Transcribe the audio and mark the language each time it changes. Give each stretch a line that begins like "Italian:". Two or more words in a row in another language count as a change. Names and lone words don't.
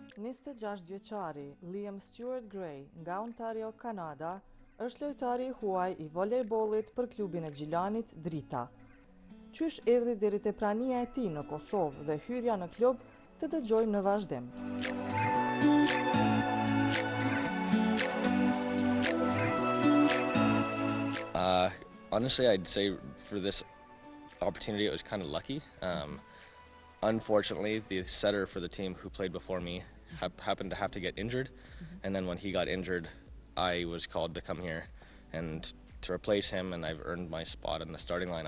Albanian: 26 vjeçari Liam Stewart Gray nga Ontario, Kanada, është lojtari i huaj i volejbollit për klubin e Gjilanit Drita. Qysh erdhi deri te prania e tij në Kosovë dhe hyrja në klub, të dëgjojmë në vazhdim.
English: Honestly, I'd say for this opportunity, it was kind of lucky. Unfortunately, the setter for the team who played before me happened to have to get injured, and then when he got injured, I was called to come here and to replace him, and I've earned my spot in the starting lineup.